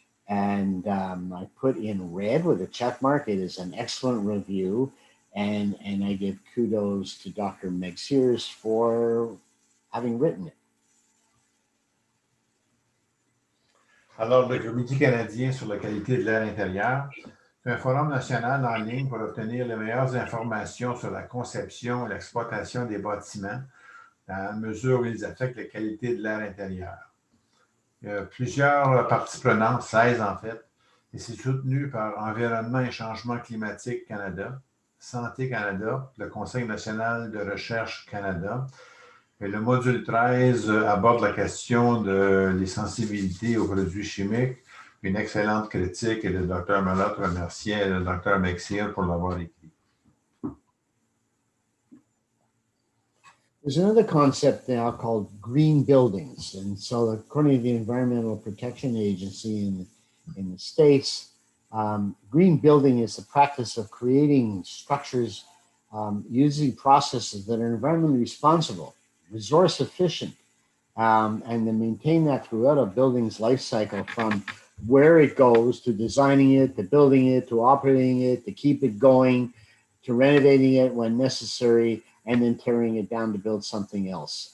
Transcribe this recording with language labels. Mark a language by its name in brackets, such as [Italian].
[English] And I put in red with a check mark. It is an excellent review, and I give kudos to Dr. Meg Sears for having written it. [French] Alors, le Comité canadien sur la qualité de l'air intérieur, c'est un forum national en ligne pour obtenir les meilleures informations sur la conception et l'exploitation des bâtiments, dans la mesure où ils affectent la qualité de l'air intérieur. Il y a plusieurs parties prenantes, 16 en fait, et c'est soutenu par Environnement et Changement climatique Canada, Santé Canada, le Conseil national de recherche Canada. Et le module 13 aborde la question des sensibilités aux produits chimiques. Une excellente critique et le Dr. Malotte remerciait le Dr. McSeal pour l'avoir écrit. [English] There's another concept now called green buildings. And so according to the Environmental Protection Agency in the States, green building is the practice of creating structures using processes that are environmentally responsible, resource efficient, and then maintain that throughout a building's life cycle, from where it goes to designing it, to building it, to operating it, to keep it going, to renovating it when necessary, and then tearing it down to build something else.